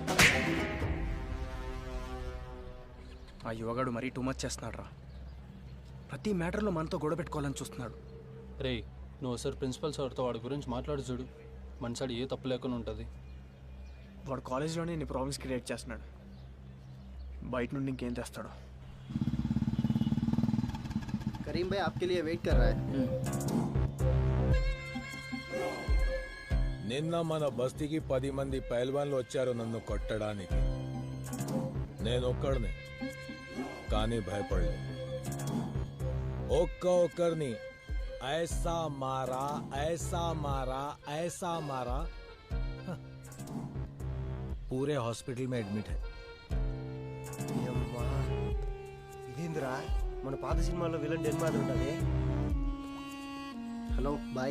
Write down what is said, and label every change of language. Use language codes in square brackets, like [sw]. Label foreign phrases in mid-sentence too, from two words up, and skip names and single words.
[te] ఆ యువగాడు మరీ [en] too much [te] చేస్తున్నాడు రా. ప్రతి మ్యాటర్లో మనతో గొడవ పెట్టుకోవాలని చూస్తున్నాడు. రే, నువ్వు సార్ ప్రిన్సిపల్ సార్తో వాడి గురించి మాట్లాడు చూడు. మన సైడ్ ఏ తప్పు లేకుండా ఉంటుంది. వాడు కాలేజ్లోనే ఇన్ని [en] problems create [te] చేస్తున్నాడు. బయట నుండి ఇంకేం చేస్తాడు? [hi] करीम भाई आपके लिए वेट कर रहा है. [te] నిన్న మన బస్తీకి 10 మంది పైల్వాన్లు వచ్చారు నన్ను కొట్టడానికి. నేను ఒక్కడిని, కానీ భయపడలేదు. [hi] ఒక్కరిని ऐसा मारा ऐसा मारा ऐसा मारा, पूरे हॉस्पिटल में एडमिट है. [te] ఇదేంద్రా, మన పాత సినిమాలో విలన్ డెన్ మాదిరి ఉంటుంది. [en] hello boy.